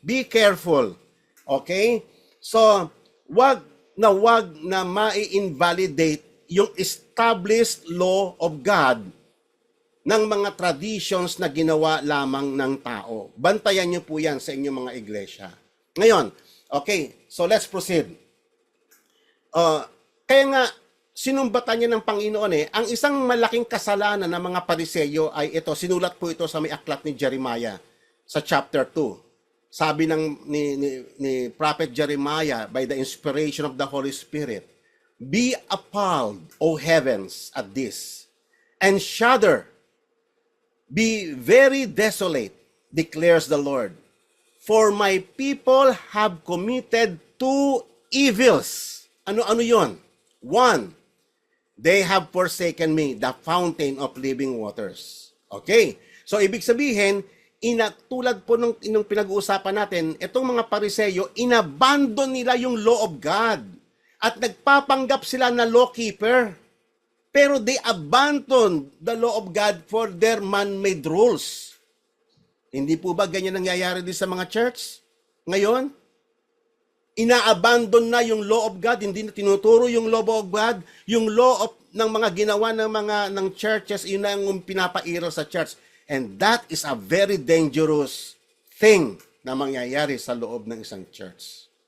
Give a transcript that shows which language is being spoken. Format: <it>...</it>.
<en>Be careful. Okay?</en> <tl>So, wag na ma-invalidate yung established law of God ng mga traditions na ginawa lamang ng tao. Bantayan niyo po yan sa inyong mga iglesia. Ngayon, okay, so</tl> <en>let's proceed.</en> <tl>Kaya nga, sinumbatan niya ng Panginoon ang isang malaking kasalanan ng mga Pariseyo ay ito, sinulat po ito sa may aklat ni Jeremiah sa chapter 2. Sabi ni</tl> <en>Prophet Jeremiah by the inspiration of the Holy Spirit, "Be appalled, O heavens, at this, and shudder. Be very desolate, declares the Lord. For my people have committed two evils."</en> <tl>Ano yon?</tl> <en>One, they have forsaken me, the fountain of living waters.</en> <tl>Okay? So, ibig sabihin, tulad po nung pinag-uusapan natin, itong mga Pariseyo, inabandon nila yung law of God. At nagpapanggap sila na lawkeeper.</tl> <en>Pero they abandoned the law of God for their man-made rules.</en> <tl>Hindi po ba ganyan nangyayari din sa mga church? Ngayon, ina-abandon na yung law of God, hindi na tinuturo yung law of God, yung law ng mga ginawa ng churches, yun na ang pinapairal sa church.</tl> <en>And that is a very dangerous thing</en> <tl>na mangyayari sa loob ng isang church.</tl>